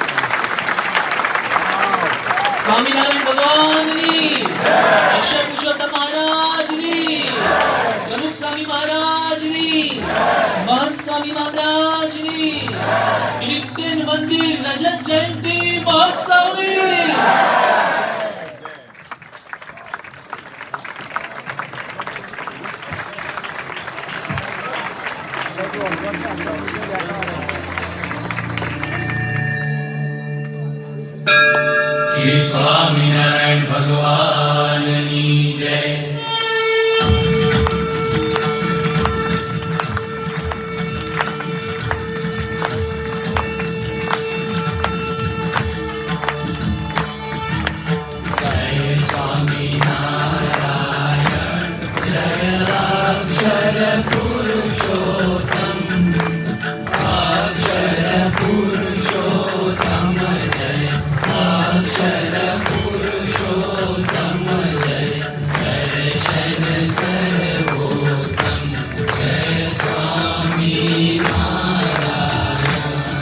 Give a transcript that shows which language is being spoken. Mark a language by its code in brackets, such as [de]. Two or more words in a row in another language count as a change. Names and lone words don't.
[gu] સ્વામિનારાયણ ભગવાનની જય, અક્ષર પુરુષોત્તમ મહારાજની, પ્રમુખ સ્વામી મહારાજની, મહંત સ્વામી મહારાજની, ક્લિફ્ટન મંદિર રજત જયંતિ મહોત્સવની. શ્રી સ્વામિનારાયણ ભગવાનની જય. જય સ્વામિનારાયણ, જય અક્ષર પુરુષોત્તમ, અક્ષર પુરુષોત્તમ જય, અક્ષર પુરુષોત્તમ જય, દર્શન સર્વોત્તમ જય સ્વામી નારાયણ.